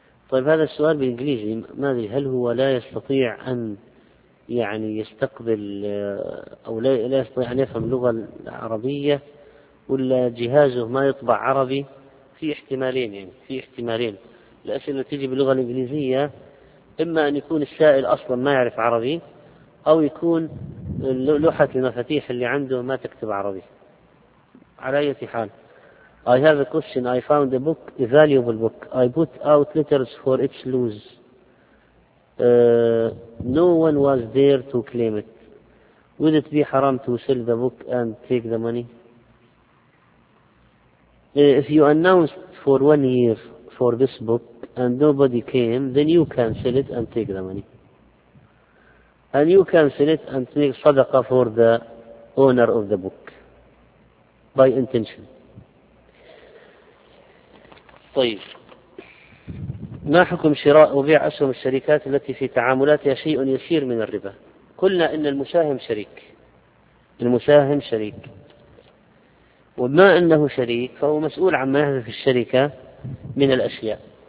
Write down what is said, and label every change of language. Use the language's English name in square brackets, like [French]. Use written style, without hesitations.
[Arabic] طيب هذا السؤال بالإنجليزي، ما أدري هل هو لا يستطيع أن يعني يستقبل أو لا يستطيع أن يفهم اللغة العربية، ولا جهازه ما يطبع عربي؟ في احتمالين، يعني في احتمالين الأسئلة التي تجي باللغة الإنجليزية، إما أن يكون السائل أصلا ما يعرف عربي، أو يكون لوحة المفاتيح اللي عنده ما تكتب عربي. على أي حال، [English] I have a question. I found a book, a valuable book. I put out letters for its loss. No one was there to claim it. Would it be haram to sell the book and take the money? If you announced for 1 year for this book and nobody came, then you can sell it and take the money. And you can sell it and make sadaqah for the owner of the book by intention. [Arabic] طيب، ما حكم شراء وبيع أسهم الشركات التي في تعاملاتها شيء يسير من الربا؟ قلنا إن المساهم شريك، المساهم شريك، وما أنه شريك فهو مسؤول عما يحدث في الشركة من الأشياء.